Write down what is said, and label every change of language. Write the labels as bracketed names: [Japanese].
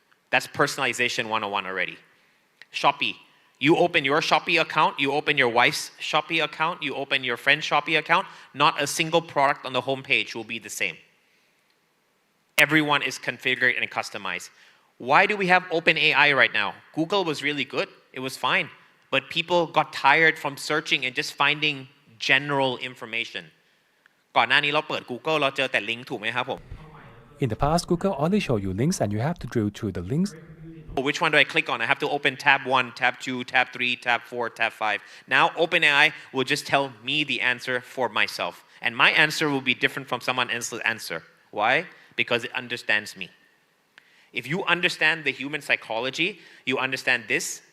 [English] That's personalization 101 already. Shopee. You open your Shopee account, you open your wife's Shopee account, you open your friend's Shopee account, not a single product on the homepage will be the same. Everyone is configured and customized. Why do we have OpenAI right now? Google was really good, it was fine, but people got tired from searching and just finding general information. [Thai] ก่อนหน้านี้เราเปิด Google เราเจอแต่ลิงก์ถูกไหมครับผม [English] In the past, Google only show you links and you have to drill through the links. Which one do I click on? I have to open tab 1, tab 2, tab 3, tab 4, tab 5. Now OpenAI will just tell me the answer for myself. And my answer will be different from someone else's answer. Why? Because it understands me. If you understand the human psychology, you understand this.